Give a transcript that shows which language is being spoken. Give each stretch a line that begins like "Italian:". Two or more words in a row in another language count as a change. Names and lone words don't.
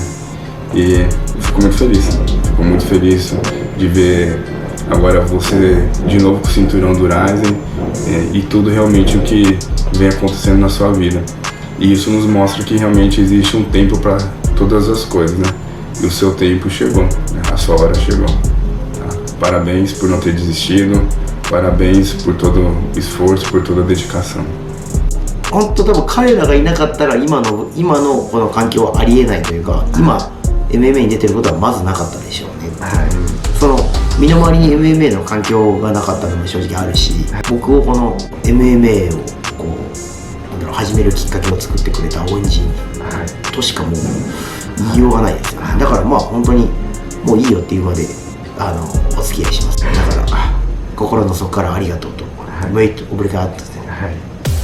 Portuguese: E fico muito feliz de ver agora você de novo com o cinturão do Rizin, e tudo realmente o que vem acontecendo na sua vida. E isso nos mostra que realmente existe um tempo para todas as coisas, né? E o seu tempo chegou, né? A sua hora chegou. Tá? Parabéns por não ter desistido, parabéns por todo o esforço, por toda a dedicação.
Japanese: 本当多分彼らがいなかったら今のこの環境はありえないというか、今 MMA に出てることはまずなかったでしょうね。その身の回りに MMA の環境がなかったのも正直あるし、僕をこの MMA をこうなんだろう始めるきっかけを作ってくれた恩人としかもう言いようがないですよね。だからまあ本当にもういいよっていうまでお付き合いします。だから心の底からありがとうと、
Portuguese: muito obrigado。